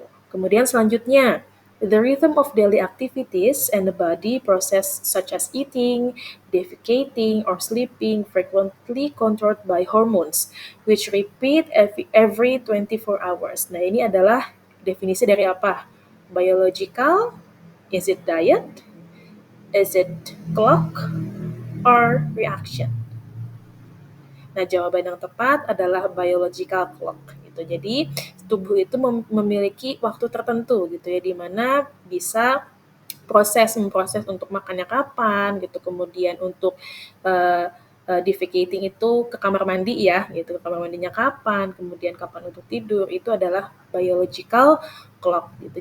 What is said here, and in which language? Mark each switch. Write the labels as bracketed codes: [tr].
[id] Kemudian selanjutnya, [en] the rhythm of daily activities and the body process such as eating, defecating, or sleeping frequently controlled by hormones, which repeat every 24 hours. [id] Nah, ini adalah definisi dari apa? [en] Biological, is it diet, is it clock, or reaction? [id] Nah, jawaban yang tepat adalah biological clock gitu. Jadi, tubuh itu memiliki waktu tertentu gitu ya, di mana bisa memproses untuk makannya kapan gitu, kemudian untuk defecating itu ke kamar mandi ya gitu, ke kamar mandinya kapan, kemudian kapan untuk tidur, itu adalah biological clock gitu.